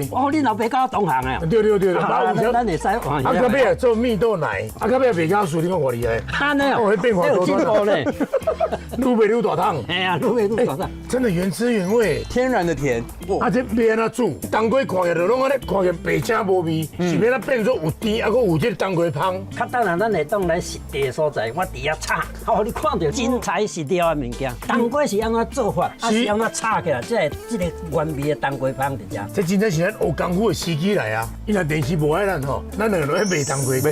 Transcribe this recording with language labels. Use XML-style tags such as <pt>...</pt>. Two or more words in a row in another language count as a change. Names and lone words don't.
<nan>哦，你老爸甲我同行啊？对。咱会使换。啊，到尾做蜜豆奶，啊，到尾袂加水，你看我厉害。安尼哦，我变化多多呢。愈卖愈大汤。哎呀，愈大汤。真的原汁原味，天然的甜。啊，这要安怎煮？当归看起来就拢安尼，看起来白青无味，是要咱变做有甜，啊，佮有这个当归香。较等下咱会当来实地的所在，我伫遐炒，哦，你看到真材实料的物件。当归是安怎做法？啊，是安怎炒起来？这个原味的当归香伫遮。这真正是咱学功夫的时机来啊！伊若电视无爱咱吼，咱两个人卖当归，</nan>